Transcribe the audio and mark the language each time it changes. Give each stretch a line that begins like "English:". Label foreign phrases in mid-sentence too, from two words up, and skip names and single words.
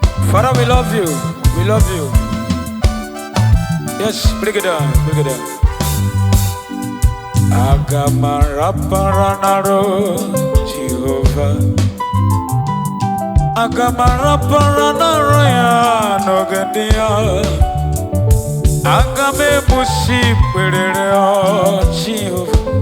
English: Father, we love you. We love you. Yes, break it down, break it down.
Igbo: Aga m arapara naro Jehova. Aga m arapara naro ya n'oge ndị ya. Aga m ebusi ikpere rịọ Jehova.